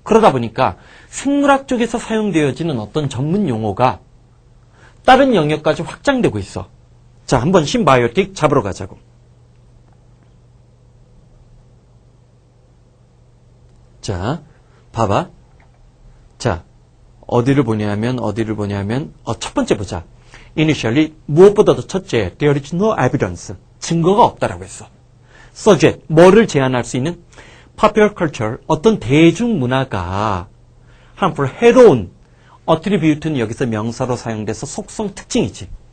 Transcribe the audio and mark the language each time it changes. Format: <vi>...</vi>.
<ko>그러다 보니까 생물학 쪽에서 사용되어지는 어떤 전문 용어가 다른 영역까지 확장되고 있어. 자, 한번 심바이오틱 잡으러 가자고. 자, 봐봐. 자, 어디를 보냐면 첫 번째 보자.</ko> <en>Initially,</en> <ko>무엇보다도 첫째,</ko> <en>there is no evidence.</en> <ko>증거가 없다라고 했어. Suggest, 뭐를 제안할 수 있는?</ko> <en>Popular culture,</en> <ko>어떤 대중문화가 harmful, 해로운 attribute는 여기서 명사로 사용돼서 속성 특징이지.</ko>